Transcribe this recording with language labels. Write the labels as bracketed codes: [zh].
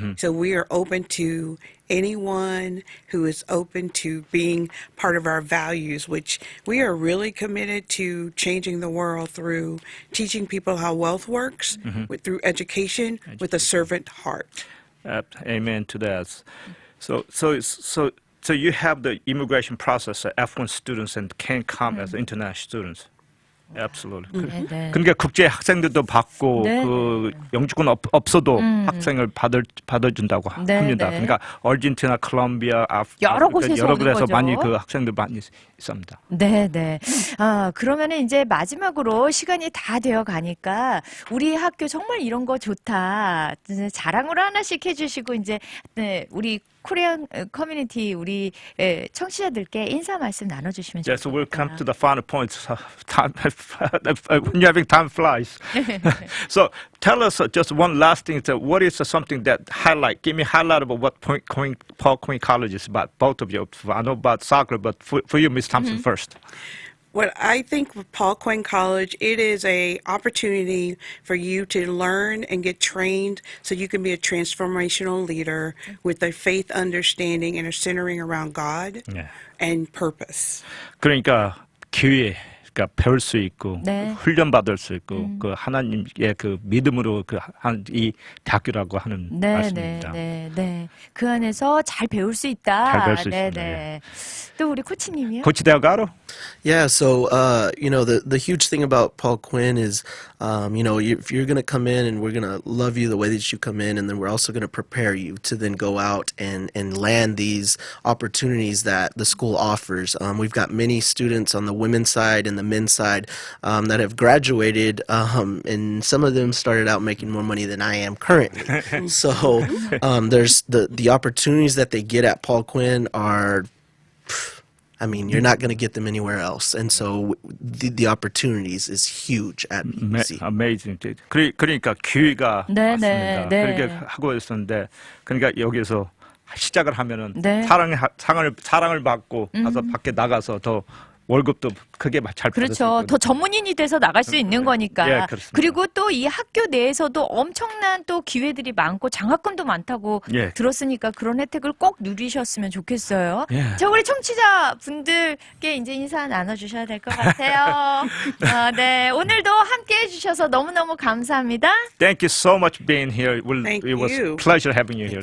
[en] So we are open to anyone who is open to being part of our values, which we are really committed to changing the world through teaching people how wealth works, through education, with a servant heart. Amen to that. So you have the immigration process, F1 students and can come as international students. Absolutely. [ko] 네. 그러니까 국제 학생들도 받고 네. 그 영주권 없어도 학생을 받아준다고 합니다. 네. 그러니까 아르헨티나, 콜롬비아, 여러 곳에서 여러 오는 곳에서 거죠. 많이 그 학생들 많이 있습니다. 네네. 그러면은 이제 마지막으로 시간이 다 되어 가니까 우리 학교 정말 이런 거 좋다. 이제 자랑으로 하나씩 해주시고 이제 우리 코리안 커뮤니티 우리 청취자들께 인사 말씀 나눠주시면 [en] Yes, so we'll come [ko] 좋겠습니다. [en] to the final points. Time, when you're having time flies. So tell us just one last thing. So what is something that highlight? Give me a highlight about what Paul Quinn College is about. Both of you. I know about soccer, but for you, Ms. Thompson, first. What I think with Paul Quinn College, it is a opportunity for you to learn and get trained so you can be a transformational leader with a faith understanding and a centering around God and purpose. [ko] 그러니까 기회. 그러니까 배울 수 있고 네. 훈련 받을 수 있고 그 하나님의 그 믿음으로 이 대학교라고 하는 말씀입니다. 네. 그 안에서 잘 배울 수 있다. 잘 배울 수 네. 있습니다. 또 우리 코치님이요? 코치 대학가로? [en] Yeah, so the huge thing about Paul Quinn is, if you're going to come in and we're going to love you the way that you come in, and then we're also going to prepare you to then go out and land these opportunities that the school offers. We've got many students on the women's side and the men's side that have graduated, and some of them started out making more money than I am currently. So there's the opportunities that they get at Paul Quinn are, you're not going to get them anywhere else. And so the opportunities is huge at BC. Amazing. [ko] 그러니까 기회가 네, 왔습니다. 네. 그렇게 하고 있었는데 그러니까 여기서 시작을 하면은 네. 사랑을 받고 가서 밖에 나가서 더 월급도 크게 잘 받을 수 그렇죠. 있거든요. 더 전문인이 돼서 나갈 수 있는 거니까. 예, 그렇습니다. 그리고 또 이 학교 내에서도 엄청난 또 기회들이 많고 장학금도 많다고 예. 들었으니까 그런 혜택을 꼭 누리셨으면 좋겠어요. 예. 자, 우리 청취자 분들께 이제 인사 나눠주셔야 될 것 같아요. 네, 오늘도 함께 해주셔서 너무너무 감사합니다. [en] Thank you so much for being here. Thank it was you. a pleasure having you here.